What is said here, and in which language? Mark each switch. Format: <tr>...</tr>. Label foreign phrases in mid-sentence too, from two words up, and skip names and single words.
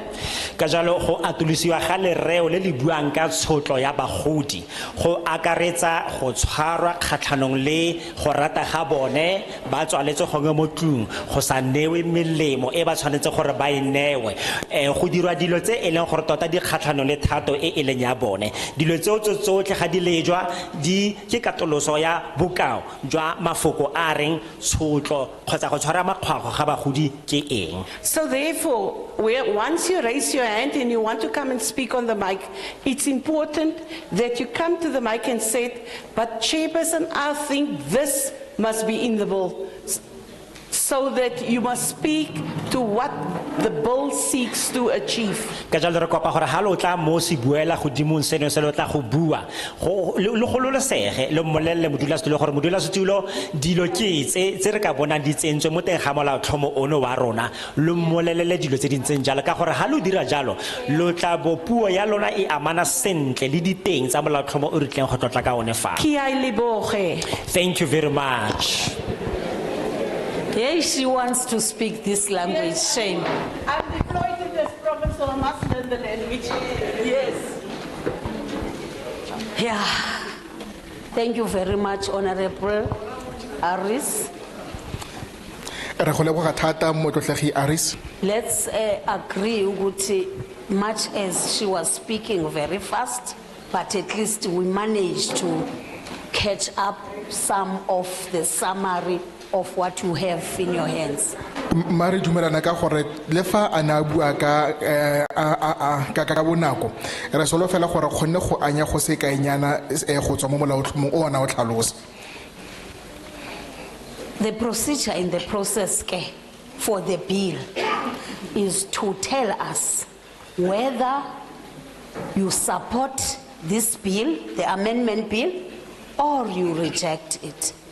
<tn>Ka jalo go atolosiwa ga lereo le le buang ka tshotlo ya bagodi go akaretsa go tshwarwa kgatlhanong le go rata ga bone ba tswaletse gongwe mo tlung go sa newe melemo e ba tshwanetse gore ba e newe go dirwa dilo tse e leng gore tota di kgatlhanong le thato e e leng ya bone dilo tseo tsotlhe ga di lejwa di ke katoloso ya bokao jwa mafoko a reng tshotlo kgotsa go tshwara makgwakgwa ga bagodi ke eng.</tn> <en>So therefore, once you raise your hand and you want to come and speak on the mic, it's important that you come to the mic and say, but Chairperson, I think this must be in the bill. So that you must speak to what the bill seeks to achieve.</en> <tn>Ka jalo re kopa gore ha lo tla mo se buela godimong seno se lo tla go bua go lo sege le mmolelle modulasetulo gore modulasetulo dilo ke tse re ka bonang di tsentswe mo teng ga molaotlhomo ono wa rona lo mmolelele dilo tse dintseng jalo ka gore ha lo dira jalo lo tla bo puo ya lona e amana sentle le diteng tsa molaotlhomo o re tleng go tlotla ka one fa. Ki a leboge.</tn> <en>Thank you very much. Yeah, she wants to speak this language. Shame. I'm deployed in this province, so I must learn the language. Yes. Yeah. Thank you very much, Honorable Aris.</en> <tn>Re go leboga thata motlotlegi Aris.</tn> <en>Let's agree ukuthi much as she was speaking very fast, but at least we managed to catch up some of the summary of what you have in your hands.</en> <tn>Mari dumelana ka gore le fa ana bua ka bonako re solo fela gore kgonne go anya go se kaenyana go tswa mo molaotlhomong o ona o tlhalosa.</tn> <en>The procedure in the process for the bill is to tell us whether you support this bill, the amendment bill, or you reject it.</en>